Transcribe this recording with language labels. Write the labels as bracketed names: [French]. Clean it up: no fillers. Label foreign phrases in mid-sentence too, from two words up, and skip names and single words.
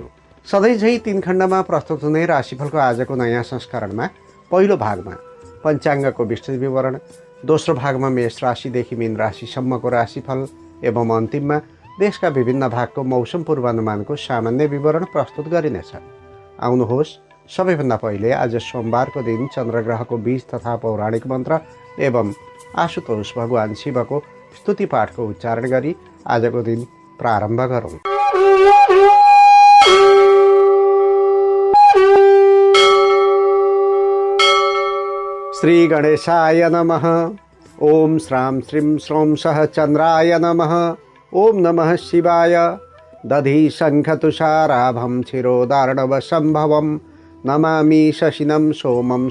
[Nepali] सधैँ झै 3 खण्डमा प्रस्तुत हुने राशिफलको आजको नयाँ संस्करणमा पहिलो भागमा पञ्चाङ्गको विस्तृत विवरण, दोस्रो भागमा मेष राशिदेखि मीन राशिसम्मको राशिफल एवं अन्तिममा देशका विभिन्न भागको मौसम पूर्वानुमानको सामान्य विवरण प्रस्तुत गरिनेछ। आउनुहोस् सबैभन्दा पहिले आज सोमबारको दिन चन्द्रग्रहको बीज तथा पौराणिक मन्त्र एवं आशुतोष भगवान शिवको स्तुति पाठको उच्चारण गरी आजको दिन प्रारम्भ गरौँ। [Sanskrit] श्री गणेशाय नमः। ओम श्रां श्रीं श्रौं सः चन्द्राय नमः। ओम नमः शिवाय। दधि शंख तुषाराभं क्षीरोदार्णव संभवं नमामि शशिनं सोमं